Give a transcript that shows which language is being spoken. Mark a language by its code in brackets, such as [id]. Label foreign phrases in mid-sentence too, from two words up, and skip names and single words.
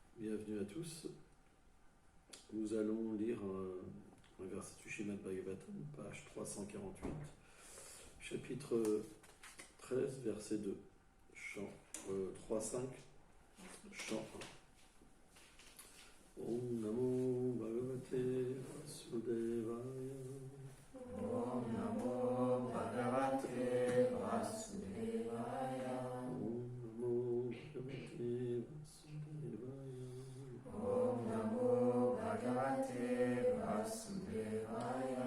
[fr] bienvenue à tous. Nous allons lire un verset du Srimad Bhagavatam, page 348, chapitre 13, verset 2, chant 3-5, chant 1. [sa] ॐ नमो भगवते वासुदेवाय. ॐ नमो भगवते वासुदेवाय. ॐ नमो भगवते वासुदेवाय. ॐ नमो भगवते वासुदेवाय.